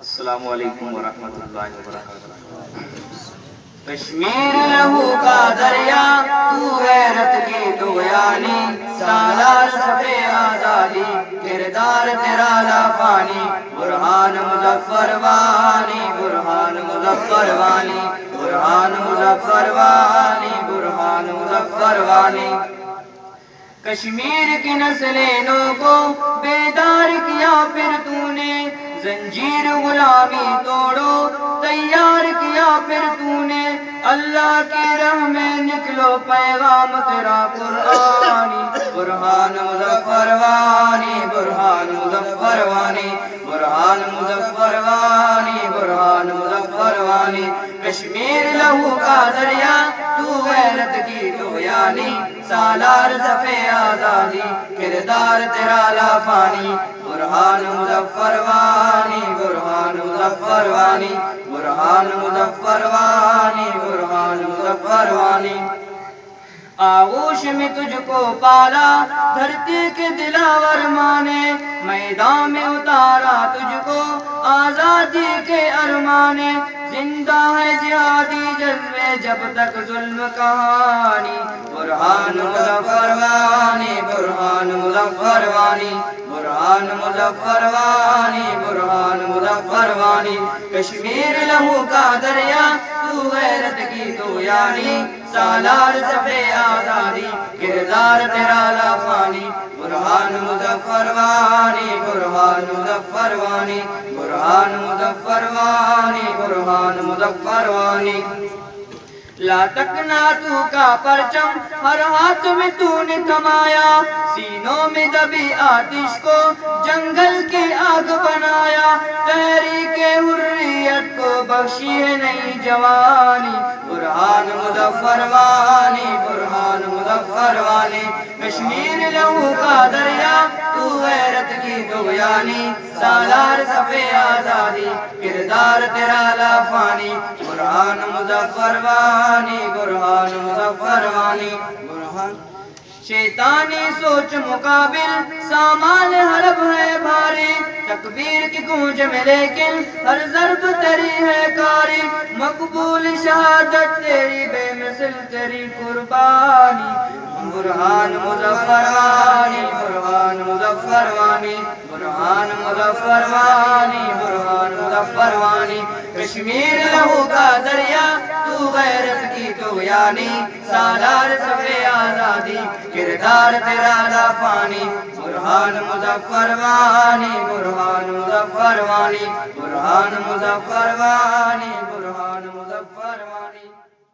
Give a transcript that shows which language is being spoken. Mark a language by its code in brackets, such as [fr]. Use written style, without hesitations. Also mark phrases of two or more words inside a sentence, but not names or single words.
[ar] السلام علیکم ورحمۃ اللہ وبرکاتہ۔ [ur] کشمیر لہو کا دریا تو غیرت کی طغیانی، سالار صفِ آزادی کردار تیرا لافانی، برہان مظفر وانی، برہان مظفر وانی، برہان مظفر وانی، برہان مظفر وانی۔ کشمیر کی نسلینوں کو بیدار کیا پھر تو نے، زنجیر غلامی توڑو تیار کیا پھر تو نے، اللہ کی راہ میں نکلو پیغام تیرا قرآنی، برہان مظفر وانی، برہان مظفر وانی، برہان مظفر وانی، برہان مظفر وانی۔ کشمیر لہو کا دریا تو غیرت کی طغیانی، سالار صفِ آزادی کردار تیرا لافانی، برہان مظفر وانی، برہان مظفر وانی، برہان مظفر وانی، برہان مظفر وانی۔ آغوش میں تجھ کو پالا دھرتی کے دلاور ماں نے، میدان میں اتارا تجھ کو آزادی کے ارمانے، زندہ ہے جہادی جذبے جب تک ظلم کہانی، برہان مظفر وانی، برہان مظفر وانی، برہان مظفر وانی، برہان مظفر وانی۔ کشمیر لہو کا دریا تو غیرت کی طغیانی، سالار صفِ آزادی کردار تیرا لافانی، برہان مظفر وانی، برہان مظفر وانی، برہان مظفر وانی، برہان مظفر وانی۔ لا تکناتو کا پرچم ہر ہاتھ میں تو نے تھمایا، سینوں میں دبی آتش کو جنگل کی آگ بنایا، تحریک حریت کو بخشی ہے نئی جوانی، برہان مظفر وانی، برہان مظفر وانی۔ کشمیر لہو کا دریا تو غیرت کی طغیانی، سالار صفِ آزادی کردار تیرا لافانی، برہان مظفر وانی، برہان مظفر وانی، برہان۔ شیطانی سوچ مقابل سامان حرب ہے بھاری، تکبیر کی گونج میں لیکن ہر ضرب تیری ہے کاری، مقبول شہادت تیری بے مثل تیری قربانی، برہان مظفر وانی، برہان مظفر وانی، برہان مظفر وانی، برہان مظفر وانی۔ کشمیر لہو کا دریا تو غیرت کی طغیانی، سالار صفِ آزادی کردار تیرا لافانی، برہان مظفر وانی، برہان مظفر وانی، برہان مظفر وانی، برہان مظفر وانی۔